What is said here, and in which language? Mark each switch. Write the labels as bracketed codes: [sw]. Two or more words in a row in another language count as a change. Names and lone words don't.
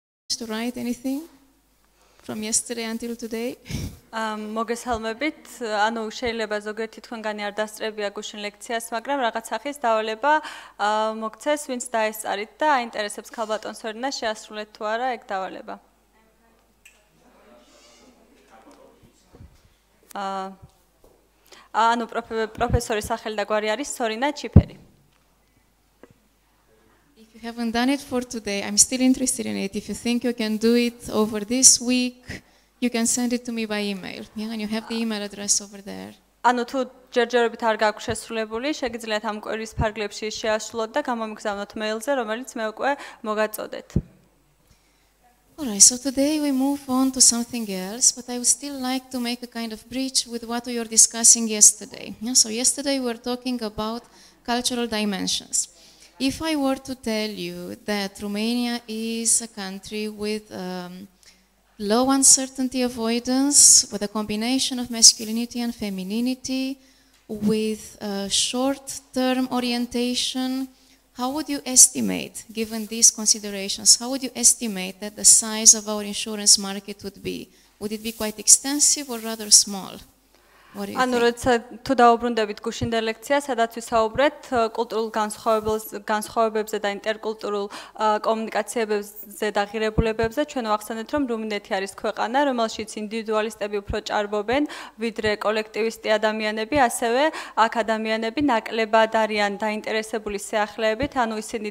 [en] to write anything from yesterday until today? [ka] მოგესალმებით, ანუ შეიძლება ზოგიერთი თქვენგანი არ დასწრებია გუშინ ლექციას, მაგრამ რაღაც სახის დავალება მოგცეს, ვინც დაესწარით და აინტერესებს ქალბატონ სორინა შეასრულეთ თუ არა ეგ დავალება. ანუ პროფესორის სახელი და გვარი არის სორინა ჩიფერი. [en] If you haven't done it for today, I'm still interested in it. If you think you can do it over this week, you can send it to me by email. Yeah, and you have the email address over there. [ka] ანუ თუ ჯერჯერობით არ გაქვთ შესრულებული, შეგიძლიათ ამ კვირის ფარგლებში შეასრულოთ და გამომიგზავნოთ მეილზე, რომელიც მე უკვე მოგაწოდეთ. [en] Alright, so today we move on to something else, but I would still like to make a kind of bridge with what we were discussing yesterday. Yeah, so yesterday we were talking about cultural dimensions. If I were to tell you that Romania is a country with low uncertainty avoidance, with a combination of masculinity and femininity, with short-term orientation, how would you estimate, given these considerations, how would you estimate that the size of our insurance market would be? Would it be quite extensive or rather small? [ka] ანუ როცა თუ დაუბრუნდებით გუშინდელ ლექციას, სადაც ვისაუბრეთ კულტურულ განსხვავებებზე და ინტერკულტურულ კომუნიკაციებზე და ღირებულებებზე, ჩვენ ვახსენეთ, რომ რუმინეთი არის ქვეყანა, რომელშიც ინდივიდუალისტები უფრო ჭარბობენ, ვიდრე კოლექტივისტი ადამიანები, ასევე აქ ადამიანები ნაკლებად არიან დაინტერესებული სიახლეებით, ანუ ისინი